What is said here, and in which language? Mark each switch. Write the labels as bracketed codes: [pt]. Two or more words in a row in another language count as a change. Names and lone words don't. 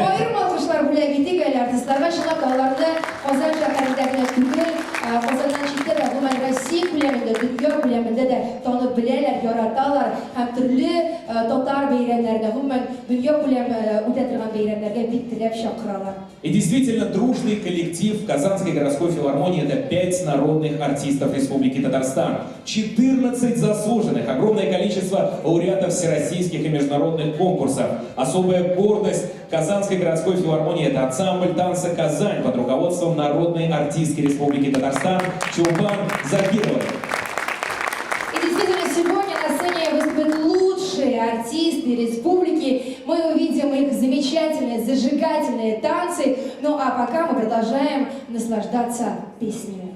[tt] Аерым алкышлар бүләк итик әле артистларга, чынлап аларны Казан шәһәрендә генә түгел, Казаннан читтә дә, гомумән Россия күләмендә, дөнья күләмендә дә танып беләләр, яраталар һәм төрле татар бәйрәмнәренә, гомумән дөнья күләме үтә торган бәйрәмнәргә бик теләп чакыралар. [ru] И действительно, дружный коллектив Казанской городской филармонии – это 5 народных артистов Республики Татарстан, 14 заслуженных, огромное количество лауреатов всероссийских и международных конкурсов. Особая гордость Казанской городской филармонии – это ансамбль танца «Казань» под руководством народной артистки Республики Татарстан Чулпан Закировой. И действительно, сегодня на сцене выступят лучшие артисты республики. Мы увидим их замечательные, зажигательные танцы. Ну а пока мы продолжаем наслаждаться песнями.